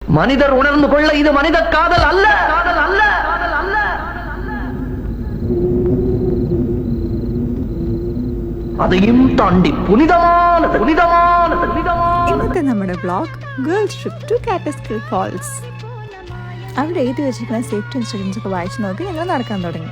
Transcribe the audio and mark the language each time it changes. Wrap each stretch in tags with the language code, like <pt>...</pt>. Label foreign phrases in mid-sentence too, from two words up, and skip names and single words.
<ta>மனிதர் உணர்ந்து கொள்ள இது மனித காதல் அல்ல, காதல் அல்ல, காதல் அல்ல. அதையும் தாண்டி புனிதமானது, புனிதமானது, புனிதமானது.</ta> <ml>ഇന്നത്തെ നമ്മുടെ</ml> <en>vlog girls trip to</en> <ml>കാറ്റസ്കിൽ ഫാൾസ്. അവിടെ എഴുതി വെച്ചിരിക്കുന്ന</ml> <en>safety instructions</en> <ml>ഒക്കെ വായിച്ചു നോക്കി ഞങ്ങൾ നടക്കാൻ തുടങ്ങി.</ml>